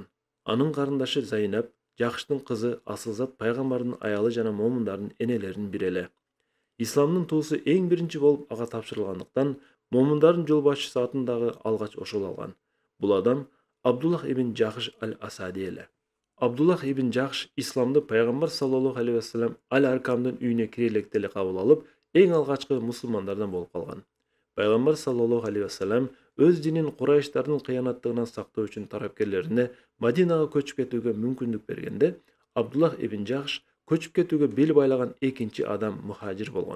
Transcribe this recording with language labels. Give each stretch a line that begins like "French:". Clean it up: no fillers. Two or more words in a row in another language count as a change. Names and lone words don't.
Kyrgyz: Анын карындашы Зайнап, Жахштын кызы асылзат пайгамбардын аялы жана момундардын энелеринин бири эле. Исламдын туусу эң биринчи болуп ага тапшырылгандыктан момундардын жол башчысы атын дагы алгач ошол алган. Бул адам Абдуллах ибн Жахш аль-Асади эле. Абдуллах ибн Жахш исламды пайгамбар
Arabic: صلى الله عليه وسلم
Kyrgyz: Аль-Аркамдын үйүнө кире электе эле кабыл алып, эң алгачкы мусулмандардан болуп калган. Пайгамбар
Arabic: صلى الله عليه وسلم
Kyrgyz: өз динин Курайштардын кыянаттыгынан сактоо үчүн тарапкерлерине Мадинага көчүп кетүүгө мүмкүндүк бергенде, Абдуллах ибн Жахш көчүп кетүүгө бел байлаган экинчи адам мухажир болгон.